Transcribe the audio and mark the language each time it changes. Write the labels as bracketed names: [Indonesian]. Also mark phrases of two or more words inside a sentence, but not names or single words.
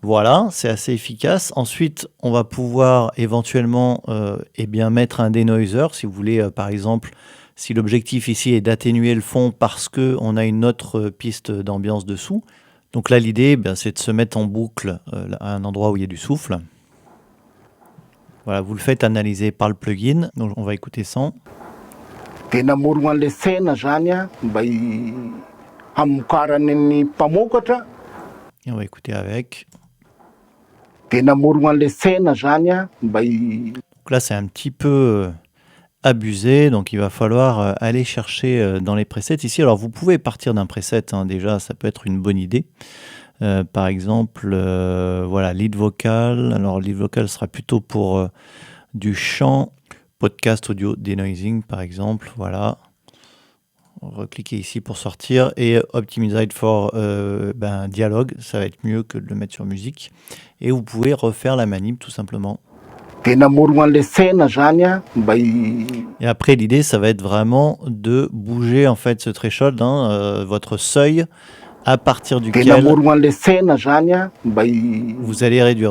[French] Voilà, c'est assez efficace. Ensuite, on va pouvoir éventuellement mettre un denoiser si vous voulez, par exemple, si l'objectif ici est d'atténuer le fond parce qu'on a une autre piste d'ambiance dessous. Donc là, l'idée, c'est de se mettre en boucle à un endroit où il y a du souffle. Voilà, vous le faites analyser par le plugin. Donc on va écouter ça. Tena moro an'le sena zany a mba hamokarany ny mpamokatra. Et on va écouter avec. Tena moro an'le sena zany a mba Donc là, c'est un petit peu abusé, donc il va falloir aller chercher dans les presets ici. Alors vous pouvez partir d'un preset, hein, déjà, ça peut être une bonne idée. Par exemple, voilà, [English] lead vocal. [French] Alors [English] lead vocal [French] sera plutôt pour du chant, [English] podcast audio denoising [French] par exemple, voilà. Recliquez ici pour sortir et [English] optimized for dialogue, [French] ça va être mieux que de le mettre sur musique. Et vous pouvez refaire la manip tout simplement. Et après l'idée ça va être vraiment de bouger en fait ce threshold, votre seuil à partir duquel vous allez réduire.